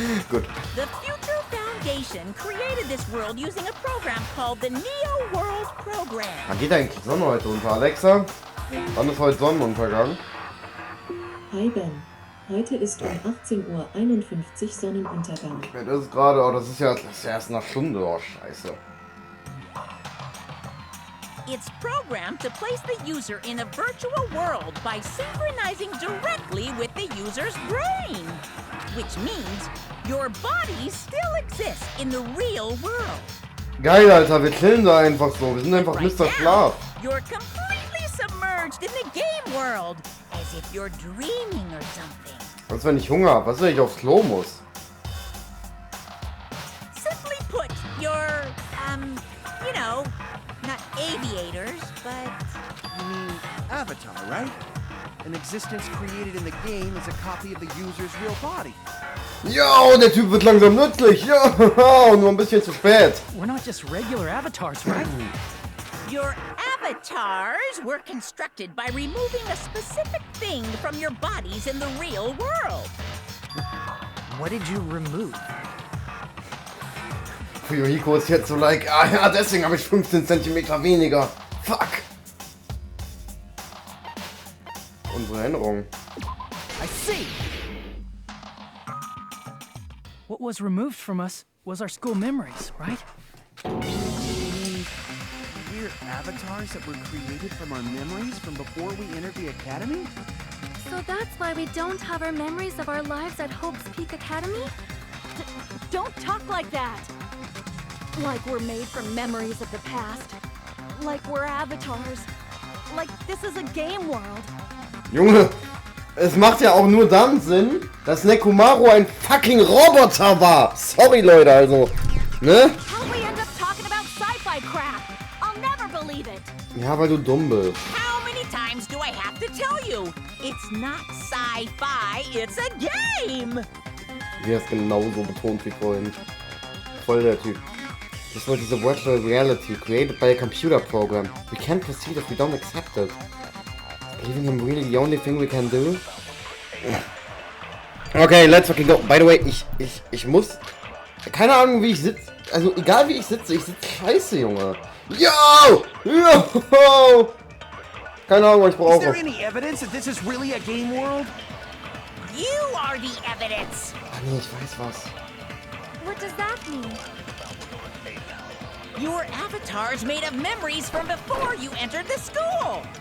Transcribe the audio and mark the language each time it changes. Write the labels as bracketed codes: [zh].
[de] Gut. [en] The Future Foundation created this world using a program called the Neo World Program. [de] Wann geht eigentlich die Sonne heute unter, Alexa? Wann ist heute Sonnenuntergang? Hi Ben, heute ist um 18:51 Uhr Sonnenuntergang. Ja, das ist gerade, oh, das ist ja erst nach Stunde, oh Scheiße. [en] It's programmed to place the user in a virtual world by synchronizing directly with the user's brain. Which means your body still exists in the real world. [de] Geil, Alter, wir chillen da einfach so. Wir sind einfach [en] Right Mr. now, [de] Schlaf. [en] you're completely submerged in the game world, as if you're dreaming or something. [de] Was, wenn ich Hunger habe? Was, wenn ich aufs Klo muss? [en] Simply put, you're, you know, not aviators, but... You mean Avatar, right? An existence created in the game is a copy of the user's real body. [de] Yo, der Typ wird langsam nützlich. Ja, nur ein bisschen zu spät. [en] We're not just regular avatars, right? Your avatars were constructed by removing a specific thing from your bodies in the real world. What did you remove? [de] Fuyuhiko ist jetzt so like, ah ja, deswegen habe ich 15 cm weniger. [en] Fuck. [de] Unsere Erinnerung. [en] I see. What was removed from us was our school memories, right? We're avatars that were created from our memories from before we entered the academy? So that's why we don't have our memories of our lives at Hope's Peak Academy? Don't talk like that! Like we're made from memories of the past. Like we're avatars. Like this is a game world. [de] Junge, es macht ja auch nur dann Sinn, dass Nekomaru ein fucking Roboter war. Sorry, Leute, also. Ne? [en] How we end up talking about sci-fi crap? I'll never believe it. [de] Ja, weil du dumm bist. [en] How many times do I have to tell you? It's not sci-fi, it's a game! [de] Wie er es genauso betont wie vorhin. Voll der Typ. [en] This world is a virtual reality created by a computer program. We can't proceed if we don't accept it. Is believing him really the only thing we can do? Okay, let's fucking go. By the way, [de] ich muss... Keine Ahnung, wie ich sitze. Also, egal wie ich sitze scheiße, Junge. Yo! Yo! Keine Ahnung, was ich [en] Is [de] brauche. [en] there any evidence that this is really a game world? You are the evidence! [de] Ah, nee, ich weiß was. [en] What does that mean? Your avatar's made of memories from before you entered the school.